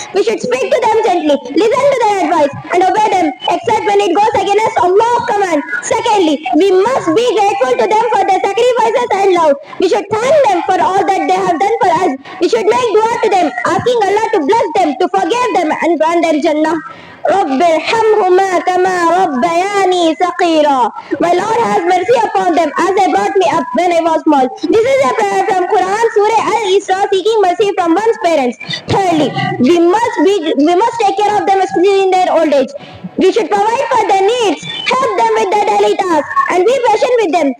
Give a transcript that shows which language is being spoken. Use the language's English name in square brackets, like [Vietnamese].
[English] We should speak to them gently, listen to their advice and obey them except when it goes against Allah's command. Secondly, we must be grateful to them for their sacrifices and love. We should thank them for all that they have done for us. We should make dua to them, asking Allah to bless them, to forgive them and grant them Jannah. [Arabic] رب ارحمهما كما ربياني صغيرا. [English] My Lord has mercy upon them as they brought me up when I was small. This is a prayer from Quran, Surah Al-Isra, seeking mercy from one's parents. Thirdly, we must take care of them, especially in their old age. We should provide for their needs, help them with their daily tasks, and be patient with them.